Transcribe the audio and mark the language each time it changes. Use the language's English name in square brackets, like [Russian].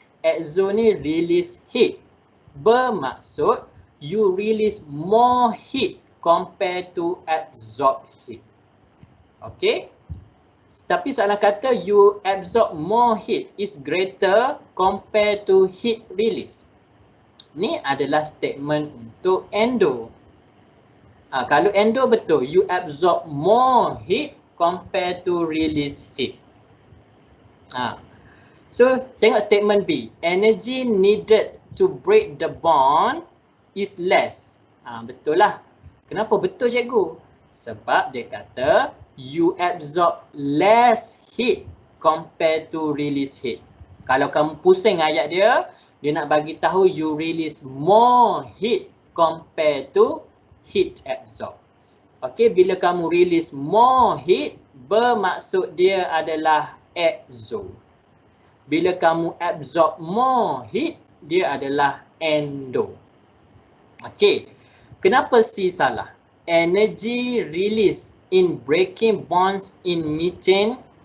[Malay] Exo ni [English] release heat. [Malay] Bermaksud [English] you release more heat compared to absorb heat. Okay? [Malay] Tapi soalan kata [English] you absorb more heat is greater compared to heat release. [Malay] Ni adalah statement untuk endo. Kalau endo betul, [English] you absorb more heat compared to release heat. [Malay] So tengok [English] statement B. Energy needed to break the bond is less. [Malay] Betul lah. Kenapa betul cikgu? Sebab dia kata [English] you absorb less heat compared to release heat. [Malay] Kalau kamu pusing ayat dia nak bagi tahu [English] you release more heat compared to heat absorb. [Malay] Okey, bila kamu [English] release more heat, [Malay] bermaksud dia adalah exo. Bila kamu [English] absorb more heat, [Malay] dia adalah endo. Okey, kenapa C salah? [English] Energy release in breaking bonds in methane.